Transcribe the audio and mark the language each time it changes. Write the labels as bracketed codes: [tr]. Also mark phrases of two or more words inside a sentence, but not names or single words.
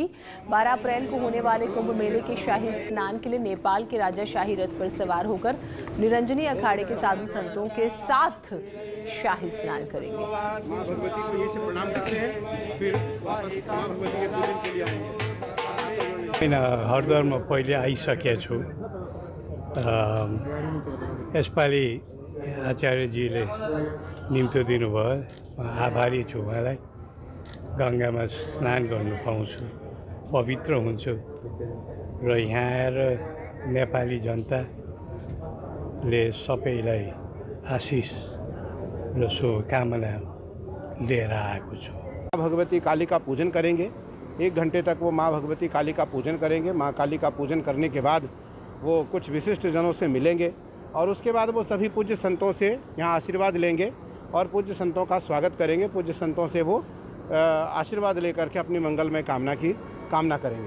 [hi] 12 अप्रैल को होने वाले कुंभ मेले के शाही स्नान के लिए नेपाल के राजा शाही रथ पर सवार होकर निरंजनी अखाड़े के साधु संतों के साथ शाही स्नान करेंगे। मां भगवती को ये से प्रणाम करते हैं, फिर वापस मां भगवती के पूजन के लिए आएंगे। [ne] हरिद्वारमा पहिले आइसकेको छु। यसपालि आचार्यजीले निम्तो दिनुभयो, आभारी छु उहाँलाई। गङ्गामा स्नान गर्नु पाउँछु, पवित्र हुन्छु र यहाँ आएर नेपाली जनताले सबैलाई आशिष र शुभकामना लिएर आएको छु। [hi] माँ भगवती काली का पूजन करेंगे। 1 घंटे तक वो माँ भगवती काली का पूजन करेंगे। माँ काली का पूजन करने के बाद वो कुछ विशिष्ट जनों से मिलेंगे और उसके बाद वो सभी पूज्य संतों से यहाँ आशीर्वाद लेंगे और पूज्य संतों का स्वागत करेंगे। पूज्य संतों से वो आशीर्वाद लेकर के अपनी मंगलमय कामना की कामना करेंगे।